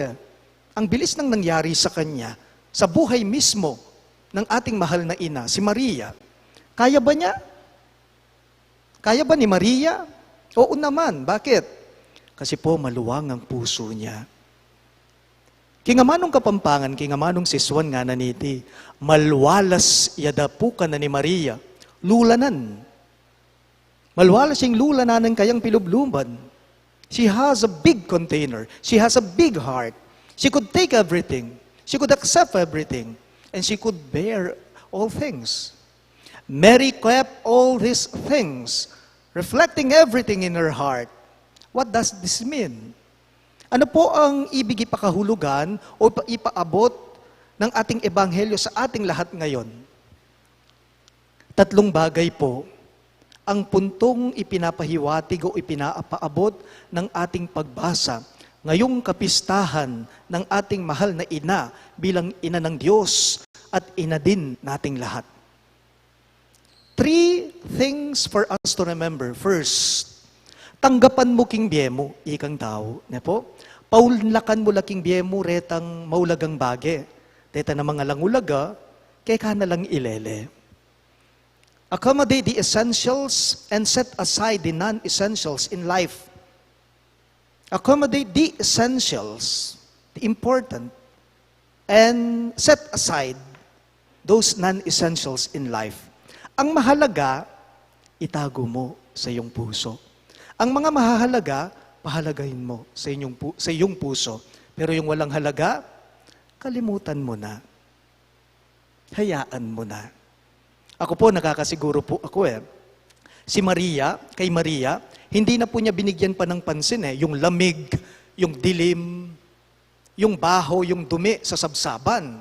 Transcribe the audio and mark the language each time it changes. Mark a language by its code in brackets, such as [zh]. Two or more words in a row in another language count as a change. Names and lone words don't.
[tl] Ang bilis ng nangyari sa kanya, sa buhay mismo ng ating mahal na ina, si Maria. Kaya ba niya? Kaya ba ni Maria? Oo naman. Bakit? Kasi po maluwang ang puso niya. [pam] Kingamanong kapampangan, kingamanong siswan nga naniti, malwalas yada po ka na ni Maria, lulanan. Malwalas yung lulanan kayang pilubluban. [en] She has a big container. She has a big heart. She could take everything. She could accept everything. And she could bear all things. Mary kept all these things, reflecting everything in her heart. What does this mean? [tl] Ano po ang ibig ipakahulugan o ipaabot ng ating ebanghelyo sa ating lahat ngayon? Tatlong bagay po ang puntong ipinapahiwatig o ipinapaabot ng ating pagbasa ngayong kapistahan ng ating mahal na ina bilang ina ng Diyos at ina din nating lahat. [en] 3 things for us to remember. First, [pam] tanggapan mo king biemo, ikang tao. Ne po? Paulakan mo laking biemo, retang maulagang bage. Teta na mga langulaga, kaya ka na lang ilele. [en] Accommodate the essentials and set aside the non-essentials in life. accommodate the essentials, the important, and set aside those non-essentials in life. [tl] Ang mahalaga, itago mo sa iyong puso. Ang mga mahahalaga, pahalagahin mo sa iyong puso. Pero yung walang halaga, kalimutan mo na. Hayaan mo na. Ako po, nakakasiguro po ako Si Maria, kay Maria, hindi na po niya binigyan pa ng pansin yung lamig, yung dilim, yung baho, yung dumi sa sabsaban.